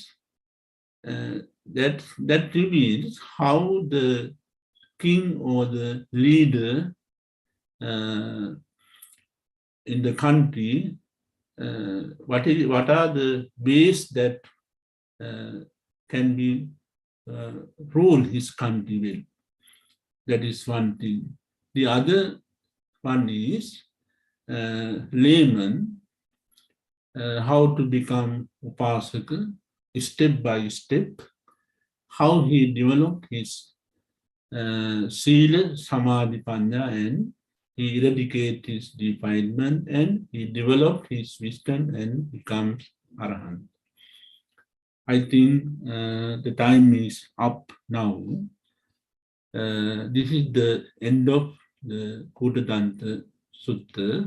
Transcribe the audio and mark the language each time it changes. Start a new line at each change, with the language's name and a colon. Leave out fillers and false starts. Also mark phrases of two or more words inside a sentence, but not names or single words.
English: That reveals how the king or the leader in the country, what are the ways that can be rule his country well. That is one thing. The other one is layman, how to become upasaka, step by step, how he developed his
Pali: sila, samadhi, panya,
English: and he eradicated his defilement, and he developed his wisdom and becomes arahant. I think the time is up now. This is the end of the Kūṭadantasutta.